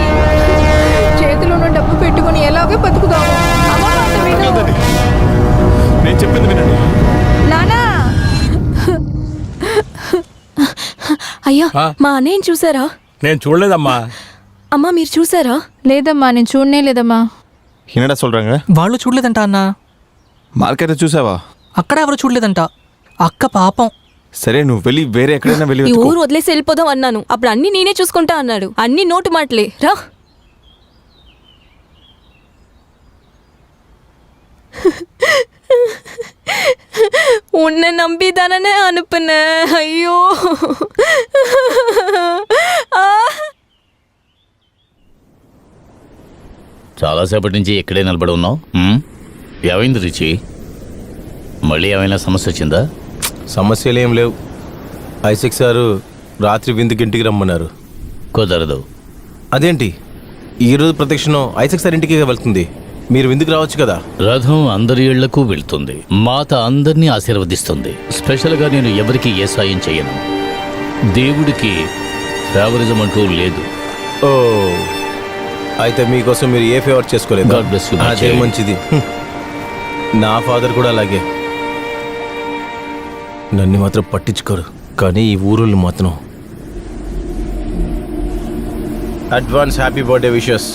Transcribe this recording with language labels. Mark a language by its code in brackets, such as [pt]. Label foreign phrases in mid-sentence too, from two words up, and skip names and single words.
[te] చేతిలో ఉన్న డబ్బు పెట్టుకుని ఎలాగో బతుకుదాము. అమ్మ మాట విను. వద్దండి, నేను చెప్పింది వినండి. నానా, అయ్యా మా అన్నయ్యని చూసారా? నేను చూడలేదమ్మా. అమ్మా మీరు చూసారా? లేదమ్మా, నేను చూడనే లేదమ్మా. [ta] என்னடா சொல்றாங்க? [te] వాళ్ళు చూడలేదంట అన్న. మార్కెట్ చూసావా? అక్కడ ఎవరు చూడలేదంట. అక్క పాపం. సరే, నువ్వు వెళ్ళి వేరే ఎక్కడైనా వెళ్ళి ఈ వెతుక్కో. ఊరు వదిలేసి వెళ్ళిపోదాం అన్నాను, అప్పుడు అన్ని నేనే చూసుకుంటా అన్నాడు. అన్ని నోటు మాటలే. రా. [ta] உன்னை நம்பிதானே அனுப்புனேன். ஐயோ. [te] చాలాసేపటి నుంచి ఇక్కడే నిలబడి ఉన్నావు. ఏమైంది రిచి? మళ్ళీ ఏమైనా సమస్య వచ్చిందా? సమస్యలు ఏం లేవు. ఐసెక్ సారు రాత్రి విందుకి ఇంటికి రమ్మన్నారు. కుదరదు. అదేంటి, ఈరోజు ప్రదక్షిణం ఐసెక్ సార్ ఇంటికి వెళ్తుంది, మీరు విందుకు రావచ్చు కదా. రథం అందరి ఇళ్లకు వెళ్తుంది, మాత అందరినీ ఆశీర్వదిస్తుంది. స్పెషల్గా నేను ఎవరికి ఏ సాయం చేయను. దేవుడికి ఫేవరిజం అంటూ లేదు. ఓ, అయితే మీకోసం మీరు ఏ ఫేవర్ చేసుకోలేదు. [en] God bless you, my [te] అదే [en] child. [te] మంచిది. నా ఫాదర్ కూడా అలాగే. నన్ను మాత్రం పట్టించుకోరు, కానీ ఈ ఊరుల్ని మాత్రం. [en] advance happy birthday wishes.